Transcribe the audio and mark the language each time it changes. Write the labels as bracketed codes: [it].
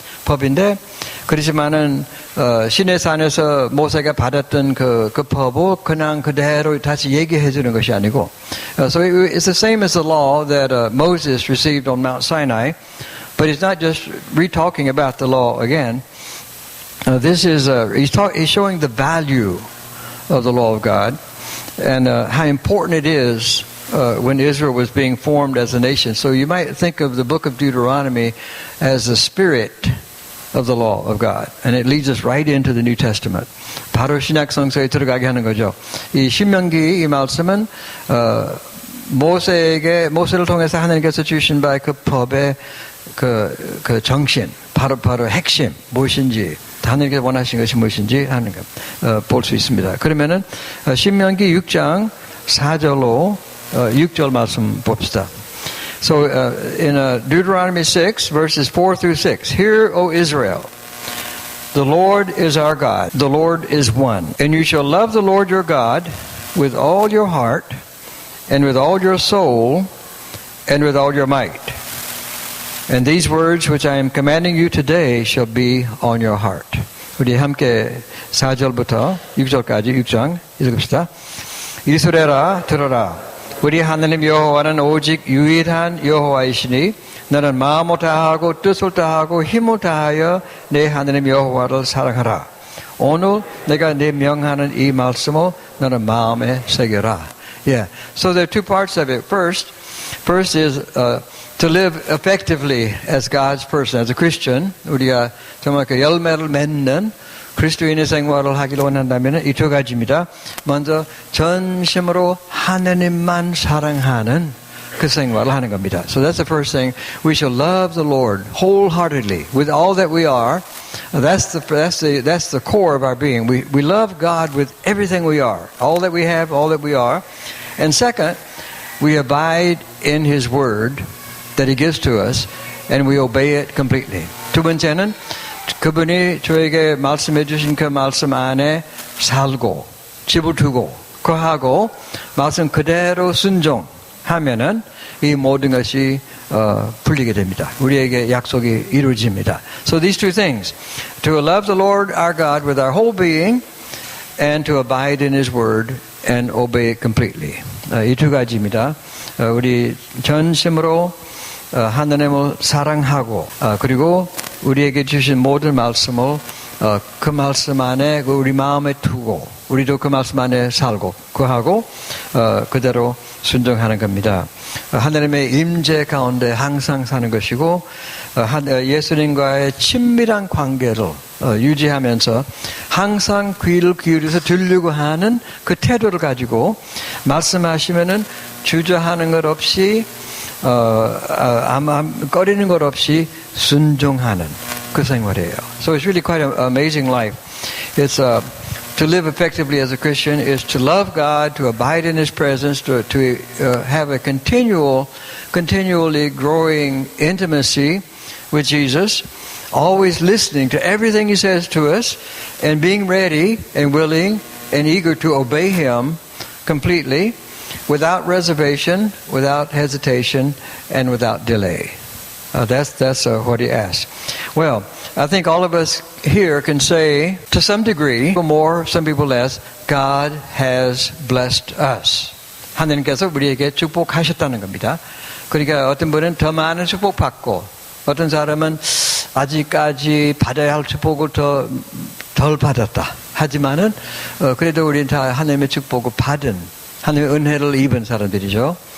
[ko] 법인데 그렇지만은 시내 산에서 모세가 받았던 그 법을 그냥 그대로 다시 얘기해 주는 것이 아니고, [en] so it's the same as the law that Moses received on Mount Sinai. But he's not just re-talking about the law again. This is he's showing the value of the law of God and how important it is when Israel was being formed as a nation. So you might think of the book of Deuteronomy as the spirit of the law of God, and it leads us right into the New Testament. [ko] 바로 신약 성서에 들어가게 하는 거죠. 이 신명기 이 말씀은 모세를 통해서 하나님께서 주신 바의 그 법의 그 정신, 바로 핵심, 무엇인지, 하나님께서 원하신 것이 무엇인지 하는 것, 볼 수 있습니다. 그러면은, 신명기 6장 4절로, 6절 말씀 봅시다. [en] So, in Deuteronomy 6, verses 4 through 6, Hear, O Israel, the Lord is our God, the Lord is one. And you shall love the Lord your God with all your heart, and with all your soul, and with all your might. And these words which I am commanding you today shall be on your heart. [ko] 우리 함께 4절부터 6절까지 6장 읽읍시다. 이스라엘아 들어라. 우리 하나님 여호와는 오직 유일한 여호와이시니 너는 마음을 다하고 뜻을 다하고 힘을 다하여 내 하나님 여호와를 사랑하라. 오늘 내가 네 명하는 이 말씀을 너는 마음에 새겨라. Yeah. [en] So there are two parts of it. First is to live effectively as God's person, as a Christian. [ko] 우리가 정말 그 열매를 맺는 그리스도인의 생활을 하기를 원한다면 이 두 가지입니다. 먼저 전심으로 하나님만 사랑하는 그 생활을 하는 겁니다. [en] So that's the first thing. We shall love the Lord wholeheartedly with all that we are. That's the core of our being. We love God with everything we are, all that we have, all that we are. And second, we abide in His Word that He gives to us, and we obey it completely. [ko] 두 번째는 그분이 저에게 말씀해 주신 그 말씀 안에 살고 집을 두고 거하고 말씀 그대로 순종하면은 이 모든 것이 풀리게 됩니다. 우리에게 약속이 이루어집니다. [en] So these two things, to love the Lord our God with our whole being, and to abide in His Word and obey it completely. [ko] 이 두 가지입니다. 우리 전심으로 하나님을 사랑하고 그리고 우리에게 주신 모든 말씀을 그 말씀 안에 우리 마음에 두고 우리도 그 말씀 안에 살고 그하고 그대로 순종하는 겁니다. 하나님의 임재 가운데 항상 사는 것이고 예수님과의 친밀한 관계를 유지하면서 항상 귀를 기울여서 들으려고 하는 그 태도를 가지고 말씀하시면은 주저하는 것 없이 아마 꺼리는 것 없이 순종하는 그 생활이에요. [en] So it's really quite an amazing life. It's to live effectively as a Christian is to love God, to abide in His presence, to have a continually growing intimacy with Jesus, always listening to everything He says to us, and being ready and willing and eager to obey Him completely, without reservation, without hesitation, and without delay. That's what He asks. Well, I think all of us here can say, to some degree, more, some people less, God has blessed us. [ko] 하나님께서 우리에게 축복하셨다는 겁니다. 그러니까 어떤 분은 더 많은 축복 받고, 어떤 사람은 아직까지 받아야 할 축복을 덜 받았다. 하지만은 그래도 우리는 다 하나님의 축복을 받은, 하나님의 은혜를 입은 사람들이죠.